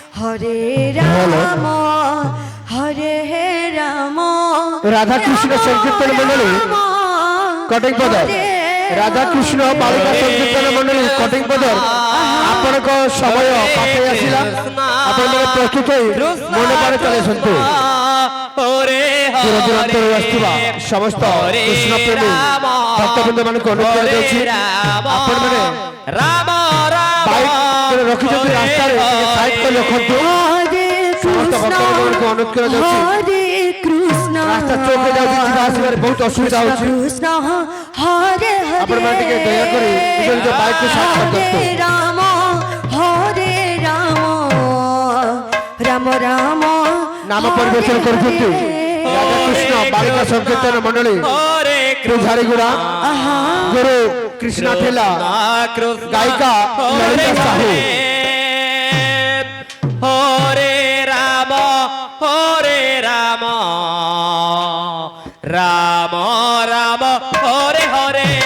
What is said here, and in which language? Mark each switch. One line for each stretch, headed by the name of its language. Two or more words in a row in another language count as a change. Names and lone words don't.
Sanskrit: হরে রাম হরে রাম
Odia: রাধা কৃষ্ণ সংকীর্তন মন্ডলী কটিং পদর রাধা কৃষ্ণ বালিকা সংকীর্তন মন্ডলী কটিং পদর ଆପଣଙ୍କ ସମୟ ପାଖେଇ ଆସିଲା ଆପଣମାନେ ପ୍ରସ୍ତୁତ ହୋଇ ମଣ୍ଡପରେ ଚାଲି ଆସନ୍ତୁ। ଦୂର ଦୂରାନ୍ତରୁ ଆସିଥିବା ସମସ୍ତ କୃଷ୍ଣ ପ୍ରେମୀ ଭକ୍ତବୃନ୍ଦ ମାନଙ୍କୁ ଅନୁରୋଧ କରାଯାଉଛି ଆପଣମାନେ ବାଇକ୍ ରଖିଛନ୍ତି ରାସ୍ତାରେ ସାଇଡ୍ କରି ରଖନ୍ତୁ। ସମସ୍ତ ଭକ୍ତବୃନ୍ଦଙ୍କୁ ଅନୁରୋଧ କରାଯାଉଛି ରାସ୍ତା ଚୌକରେ ଯାଉଛି ଯିବା ଆସିବାରେ ବହୁତ ଅସୁବିଧା ହେଉଛି ଆପଣମାନେ ଟିକେ ଦୟାକରି ନିଜ ନିଜ ବାଇକ୍କୁ ସାଇଡ୍ କରିଦିଅନ୍ତୁ।
Sanskrit: রাম রাম
Bangla: নাম পরিবেশন করছেন রাধা কৃষ্ণ বালিকা সংকীর্তন মন্ডলী ঝাড়িগুড়া গুরু কৃষ্ণা ঠেলা গায়িকা ললিতা সাহু।
Sanskrit: হরে রাম রাম রাম হরে হরে